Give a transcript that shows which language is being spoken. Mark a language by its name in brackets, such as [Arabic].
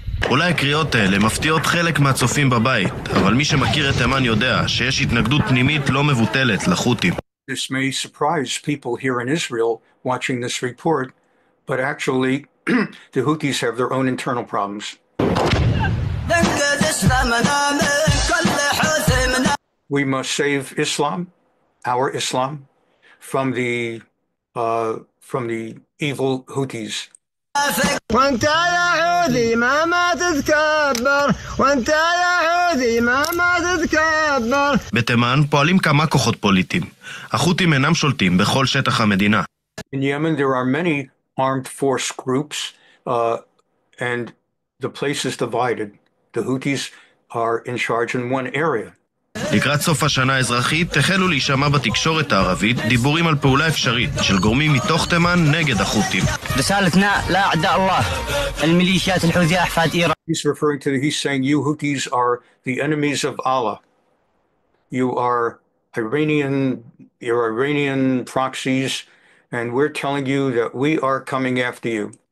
[Hebrew] אולי הקריאות האלה מפתיעות חלק מהצופים בבית, אבל מי שמכיר את תימן יודע שיש התנגדות פנימית לא מבוטלת לחות'ים. [English] This may surprise people here in Israel watching this report, but actually the Houthis have their own internal problems. We must save Islam, our Islam, from the evil Houthis. [Arabic] وانت يا حوثي ما تتكبر وانت يا حوثي ما تتكبر. [Hebrew] בתימן פועלים כמה כוחות פוליטיים. החות'ים אינם שולטים בכל שטח המדינה. [English] In Yemen there are many armed force groups and the place is divided. The Houthis are in charge in one area. [Hebrew] לקראת סוף השנה האזרחית החלו להישמע בתקשורת הערבית דיבורים על פעולה אפשרית של גורמים מתוך תימן נגד החות'ים. [Arabic] رسالتنا لأعداء الله الميليشيات الحوثية أحفاد إيران. [English] He's saying you Houthis are the enemies of Allah. You are Iranian proxies, and we're telling you that we are coming after you.